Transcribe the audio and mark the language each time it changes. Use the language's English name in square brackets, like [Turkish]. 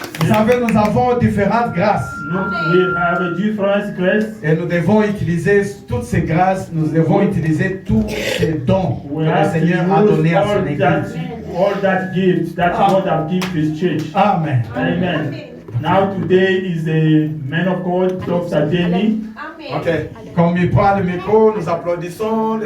[French] Vous savez, nous avons différentes grâces. [English] We have different grace. [French] Et nous devons utiliser toutes ces grâces, nous devons utiliser tous ces dons que le Seigneur a donnés à son Église. [English] All that gift that God has given His church. Amen. Amen. Now today is the man of God, Dr. Denny. Amen. Ok. [French] Comme il prend le micro, nous applaudissons le